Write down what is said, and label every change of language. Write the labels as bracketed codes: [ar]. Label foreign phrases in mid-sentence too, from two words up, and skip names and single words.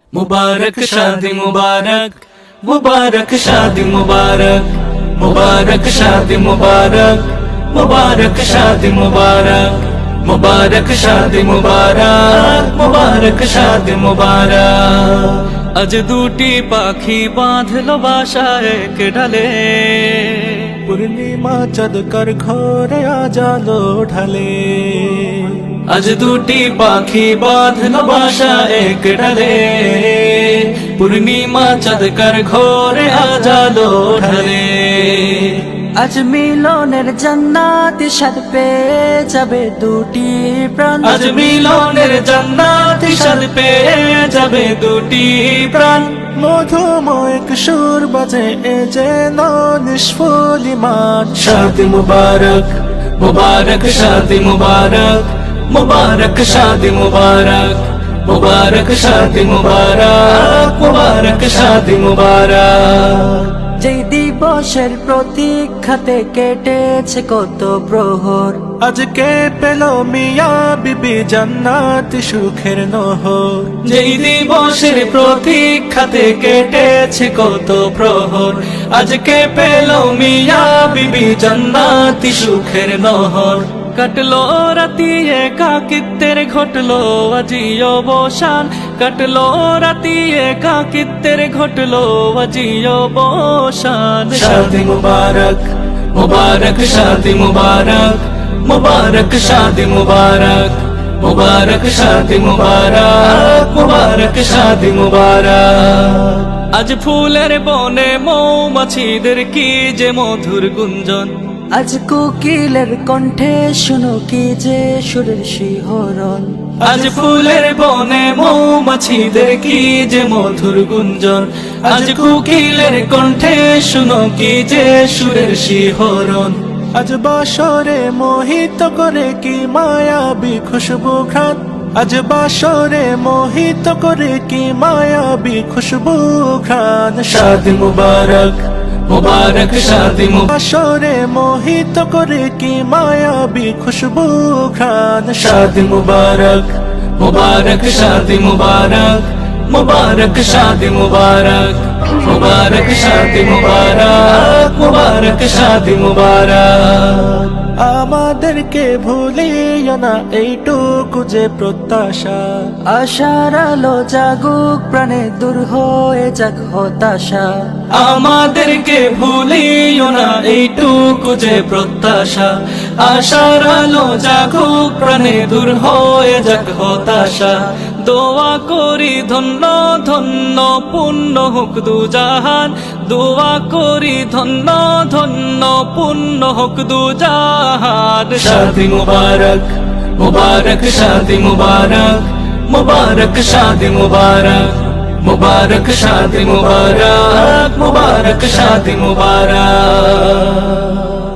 [hi] मुबारक शादी मुबारक, मुबारक शादी मुबारक, मुबारक शादी मुबारक, मुबारक शादी मुबारक, मुबारक शादी मुबारक, मुबारक शादी मुबारक। [bn] আজ দুটি পাখি বাঁধলো বাসা এক ডালে, পূর্ণিমা চাঁদ কার ঘরে আজ আলো ঢালে। আজ দুটি পাখি বাঁধলো বাসা এক ডালে, পূর্ণিমা চাঁদ কার ঘরে আজ আলো ঢালে। আজ মিলনের জান্নাতি স্বাদ পেয়ে যাবে দুটি প্রাণ, আজ মিলনের জান্নাতি স্বাদ পেয়ে যাবে দুটি প্রাণ। মধুময় সুর বাজে এ যেন নিষ্ফলিমান। [hi] शादी मुबारक, मुबारक शादी मुबारक, मुबारक शादी मुबारक, मुबारक शादी मुबारक, मुबारक शादी मुबारक। [bn] যেই দিবসের প্রতীক্ষাতে কেটেছে কত প্রহর, আজকে পেল মিয়া বিবি জান্নাতি সুখের নহর। যেই দিবসের প্রতীক্ষাতে কেটেছে কত প্রহর, আজকে পেল মিয়া বিবি জান্নাতি সুখের নহর। কাটলো রাতি একাকিত্বের ঘটলো আজি অবসান, কাটলো রাতি একাকিত্বের ঘটলো আজি অবসান। [hi] शादी मुबारक, मुबारक शादी मुबारक, मुबारक शादी मुबारक, मुबारक शादी मुबारक, मुबारक शादी मुबारक। [bn] আজ ফুলের বনে মৌমাছিদের কি যে মধুর গুঞ্জন, আজ কোকিলের কণ্ঠে শুনো কি যে সুরের শিহরণ। আজ ফুলের বনে মৌমাছিদের কি যে মধুর গুঞ্জন, আজ কোকিলের কণ্ঠে শুনো কি যে সুরের শিহরণ। আজ বাসরে মোহিত করে কি মায়াবী খুশবু ঘ্রাণ। আজ বাসরে মোহিত করে কি মায়াবী খুশবু ঘ্রাণ। [hi] शादी मुबारक, मुबारक शादी मुबारक, [bn] বাসরে মোহিত করে কি মায়াবী খুশবু ঘ্রাণ। [hi] शादी मुबारक, मुबारक शादी मुबारक, मुबारक शादी मुबारक, मुबारक शादी मुबारक, मुबारक शादी मुबारक। [bn] আমাদেরকে ভুলিও না এইটুকু যে প্রত্যাশা। আশার আলো জাগুক প্রাণে দূর হয়ে যাক হতাশা। আমাদেরকে ভুলিও না এইটুকু যে প্রত্যাশা। আশার আলো জাগুক প্রাণে দূর হয়ে যাক হতাশা। দোয়া করি ধন্য ধন্য পুণ্য হোক দুজাহান, দোয়া করি ধন্য ধন্য পুণ্য হোক দুজাহান। [hi] शादी मुबारक, मुबारक शादी मुबारक, मुबारक शादी मुबारक, मुबारक शादी मुबारक, मुबारक शादी मुबारक।